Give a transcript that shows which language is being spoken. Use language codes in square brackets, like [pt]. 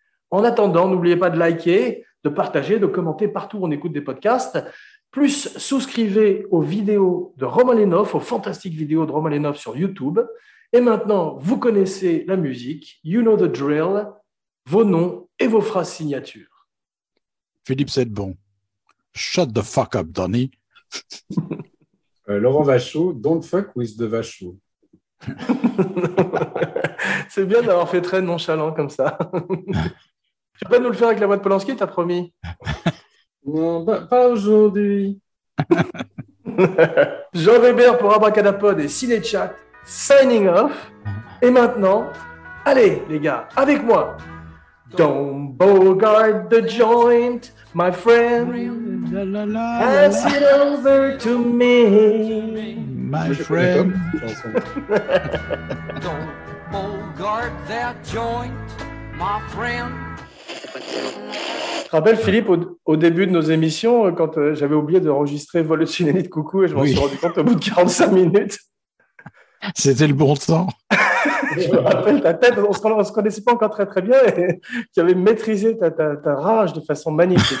[fr] En attendant, n'oubliez pas de liker, de partager, de commenter partout où on écoute des podcasts. Plus, souscrivez aux vidéos de Romain Lenhoff, aux fantastiques vidéos de Romain Lenhoff sur YouTube. Et maintenant, vous connaissez la musique, [en] you know the drill, [fr] vos noms et vos phrases signatures. [en] Philippe Sedbon. Shut the fuck up, Donny. Laurent Vachaud, don't fuck with the Vachaud. [fr] C'est bien d'avoir fait très nonchalant comme ça. Tu peux nous le faire avec la voix de Polanski, t'as promis? Non, pas aujourd'hui. Jean Weber pour Abracadapod et Cinéchat, [en] signing off. [fr] Et maintenant, allez les gars, avec moi. [en] Don't bogart the joint, my friend. Pass it over to me, my friend. Don't bogart that joint, my friend. [fr] Je te rappelle, Philippe, au début de nos émissions, quand j'avais oublié d'enregistrer Vol au-dessus des nids de coucou et je m'en suis rendu compte au bout de 45 minutes. C'était le bon temps. Je me rappelle ta tête, on ne se connaissait pas encore très très bien et tu avais maîtrisé ta rage de façon magnifique.